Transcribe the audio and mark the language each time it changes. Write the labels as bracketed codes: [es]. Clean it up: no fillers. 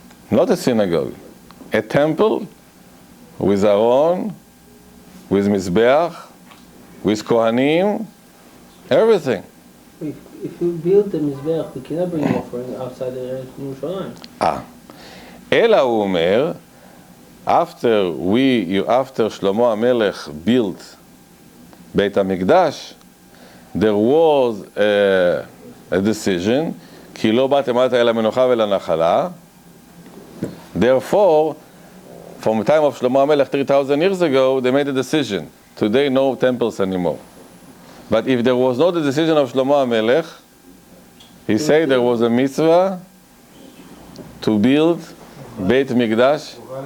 [en] Not a synagogue, a temple with Aaron, with Mizbeach, with Kohanim, everything. If you build the Mizbeach, we cannot bring offering outside the Yerushalayim. [he] אלא הוא אומר, [en] after Shlomo HaMelech built Beit HaMikdash, there was a decision, [he] כי לא באתם עתה אל המנוחה ואל הנחלה. [en] Therefore, from the time of Shlomo HaMelech 3,000 years ago, they made a decision. Today, no temples anymore. But if there was not the decision of Shlomo HaMelech, he said there was a mitzvah to build Beit Mikdash.